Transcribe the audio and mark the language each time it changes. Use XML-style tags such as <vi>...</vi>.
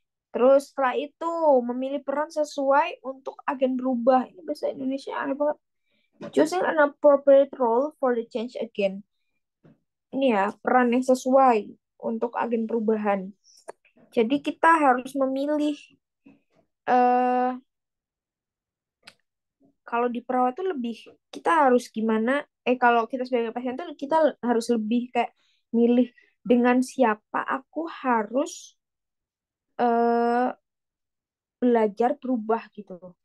<id>Terus setelah itu memilih peran sesuai untuk agen berubah. Ini bahasa Indonesia aneh banget.</id> <en>Choosing an appropriate role for the change again.</en> <id>Ini ya, peran yang sesuai untuk agen perubahan. Jadi kita harus memilih eh kalau di perawat tuh lebih kita harus gimana, kalau kita sebagai pasien tuh kita harus lebih kayak milih dengan siapa aku harus eh belajar berubah gitu.</id>